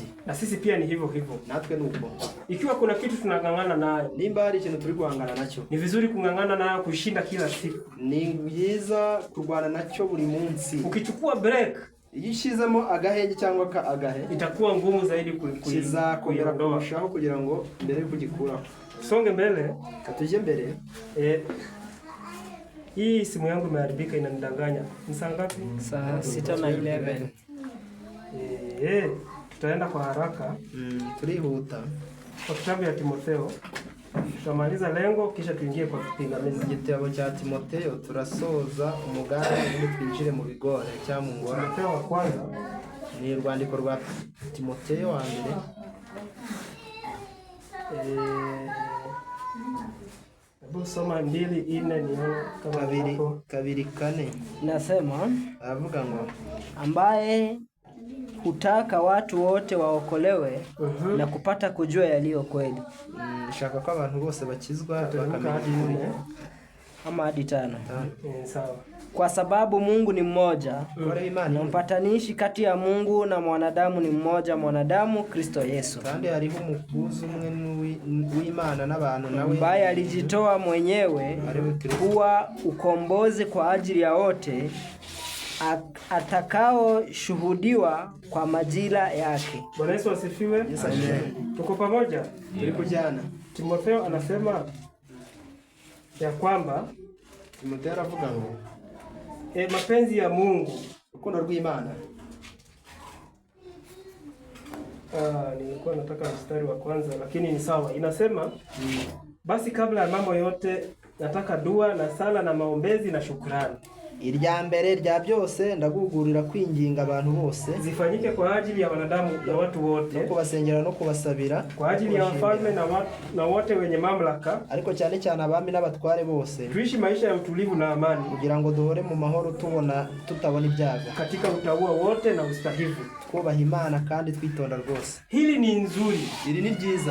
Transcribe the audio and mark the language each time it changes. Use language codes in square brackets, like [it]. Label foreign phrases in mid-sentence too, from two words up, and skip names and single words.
[sw] Na sisi pia ni hivyo hivyo. [rw] Natwe nuko. [sw] Ikiwa kuna kitu tunang'ang'ana nayo, [rw] Nimba hari ikintu turi guhangana nacyo, [sw] ni vizuri kung'ang'ana nayo kushinda kila siku. [rw] ni byiza kurwana nacyo buri munsi. [sw] Ukichukua break, [rw] Iyo ushizemo agahenge cyangwa agahe, [sw] itakuwa ngumu zaidi [rw] kizakomera kurushaho kugira ngo mbere yo kugikuraho. [sw] Songe mbele. [rw] Katuje mbere. [sw] Hii simu yangu imeharibika, inanidanganya. Ni saa ngapi? Saa 6:11. Tutaenda kwa haraka. [rw] Turihuta. [sw] Kwa kitabu ya Timotheo tutamaliza lengo kisha tuingie kwa vipingamizi. [rw] Igitabo cya Timotheo turasoza umugambi ngo twinjire mu bigore cyangwa mu ngora. [sw] Timotheo wa kwanza [rw] ni urwandiko rwa Timotheo wa mbere. [sw] Hebu soma 2:4 nione kama kabiri kane. Nasema [rw] Avuga ngo [sw] ambaye hutaka watu wote waokolewe na kupata kujua yaliyo kweli. [rw] Shaka ko abantu bose bakizwa bakamenya [sw] ama hadi 5. Sawa. Kwa sababu Mungu ni mmoja, na mpatanishi kati ya Mungu na mwanadamu ni mmoja, mwanadamu Kristo Yesu. [rw] Kandi hariho umukuzi umwe w'Imana n'abantu nawe, [sw] ambaye alijitoa mwenyewe kuwa ukombozi kwa ajili ya wote, atakao shuhudiwa kwa majira yake. Bwana Yesu asifiwe. Tuko pamoja? Tulikujana. Timotheo anasema ya kwamba [rw] Timotheo aravuga ngo [sw] mapenzi ya Mungu, [rw] urukundo rw'Imana. [sw] Nilikuwa nataka mstari wa kwanza lakini ni sawa. Inasema basi kabla ya mambo yote nataka dua na sala na maombezi na shukrani. [rw] Irya mbere rya byose ndagugurira kwinginga abantu bose [sw] zifanyike kwa ajili ya wanadamu na watu wote, [rw] no kubasengera no kubasabira, [sw] kwa ajili ya wafalme na wote wenye mamlaka, [rw] ariko cyane cyane abami n'abatware bose, [sw] tuishi maisha ya utulivu na amani, [rw] kugira ngo duhore mu mahoro tutabona ibyago, [sw] katika utauwa wote na ustahivu, [rw] twubaha Imana kandi twitonda rwose. [sw] Hili ni nzuri. [rw] Iri ni byiza.